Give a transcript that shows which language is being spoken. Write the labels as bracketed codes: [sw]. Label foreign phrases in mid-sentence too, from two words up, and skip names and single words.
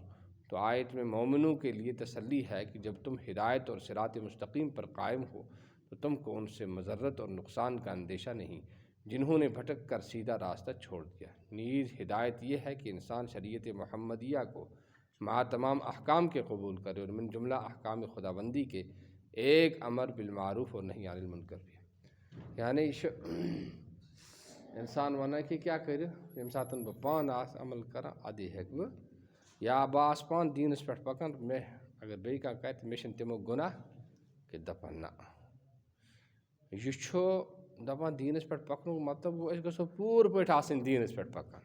[ur] تو آیت میں مومنوں کے لیے تسلی ہے کہ جب تم ہدایت اور صراط مستقیم پر قائم ہو تو تم کو ان سے مضرت اور نقصان کا اندیشہ نہیں جنہوں نے بھٹک کر سیدھا راستہ چھوڑ دیا۔ نیز ہدایت یہ ہے کہ انسان شریعت محمدیہ کو مع تمام احکام کے قبول کرے، اور من جملہ احکام خداوندی کے ایک امر بالمعروف اور نہی عن المنکر بھی، یعنی [ks] انسان ونان کہ کیا کرِ ییٚمہِ ساتہٕ بہٕ پانہٕ آسہٕ عمل کران اَدٕ ہیٚکہٕ بہٕ، یا بہٕ آسہٕ پانہٕ دیٖنَس پٮ۪ٹھ پکان مےٚ اگر بیٚیہِ کانٛہہ کرِ مےٚ چھِنہٕ تِمو گُناہ کہ دپان نہ۔ یہ چھُ دپان دیٖنَس پٮ۪ٹھ پکنُک مطلب گوٚو أسۍ گژھو پوٗرٕ پٲٹھۍ آسٕنۍ دیٖنَس پٮ۪ٹھ پکان۔